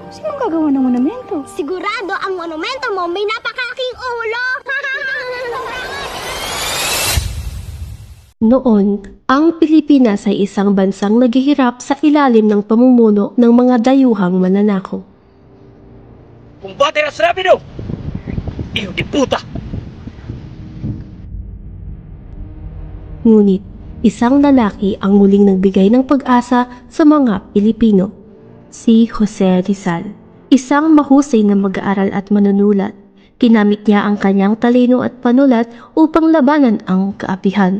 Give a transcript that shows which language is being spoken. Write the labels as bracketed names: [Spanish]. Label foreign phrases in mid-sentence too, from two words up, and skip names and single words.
[Filipino] Sino gagawa ng monumento? Sigurado ang monumento mo may napakalaking ulo. Noon, ang Pilipinas ay isang bansang naghihirap sa ilalim ng pamumuno ng mga dayuhang mananakop. [Spanish] Combate más rápido! ¡Hijo de puta! [Filipino] Ngunit, isang lalaki ang muling nagbigay ng pag-asa sa mga Pilipino. Si Jose Rizal, isang mahusay na mag-aaral at manunulat. Kinamit niya ang kanyang talino at panulat upang labanan ang kaapihan.